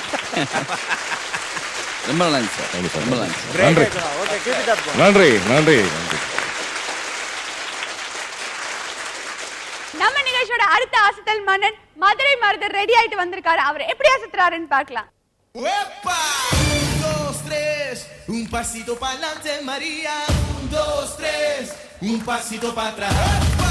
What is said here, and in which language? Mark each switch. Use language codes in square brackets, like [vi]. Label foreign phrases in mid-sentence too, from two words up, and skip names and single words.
[ta] ரொம்ப நல்லா இருந்துச்சு சார், ரொம்ப நல்லா இருந்துச்சு. நன்றி. நம்ம நிகழ்ச்சியோட அடுத்த அசத்தல் மன்னன் மதுரை மருதர் ரெடி ஆயிட்டு வந்திருக்காரு. அவர் எப்படி அசத்துறாருன்னு பார்க்கலாம். [es] Un, dos, tres, un pasito para adelante, María. Un, dos, tres, un pasito para atrás.